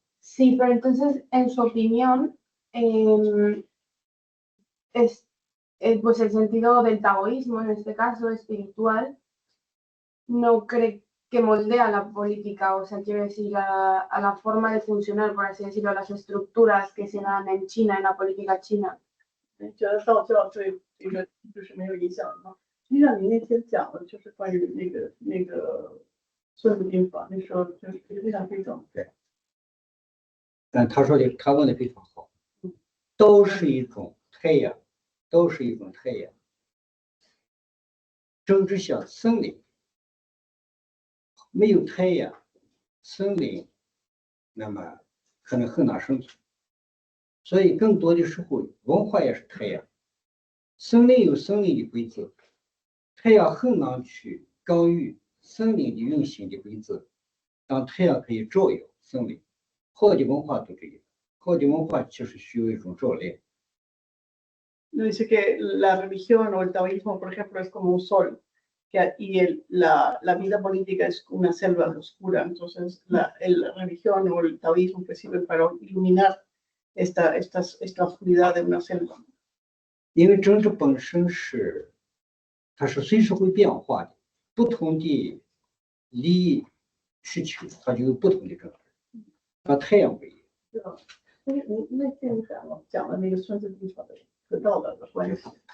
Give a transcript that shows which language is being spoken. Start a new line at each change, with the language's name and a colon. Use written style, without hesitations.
Spanish: Sí, pero entonces, en su opinión, pues el sentido del taoísmo, en este caso espiritual, no cree que moldea la política, o sea, quiero decir, a la forma de funcionar, por así decirlo, a las estructuras que se dan en China, en la política china.
Chinese: 觉得道教对这个就是没有影响吗？实际上，你那天讲的就是关于那个《孙子兵法》，那时候就是非常非常但他问的非常好，都是一种太阳，都是一种太阳。政治像森林，没有太阳，森林那么可能很难生存。所以更多的时候，文化也是太阳。森林有森林的规则，太阳很难去干预森林的运行的规则，但太阳可以照耀森林。好的文化都这样，好的文化其实需要一种照亮。
Spanish: Dice que la religión o el taoísmo, por ejemplo, es como un sol, y la vida política es una selva oscura. Entonces, la religión o el taoísmo pues, sirven para iluminar esta oscuridad de una selva.
Chinese: 因为政治本身它是随时会变化的，不同的利益需求，它就有不同的政治。和太阳不一样。那天讲了那个《孙子兵法》的和道德的关系。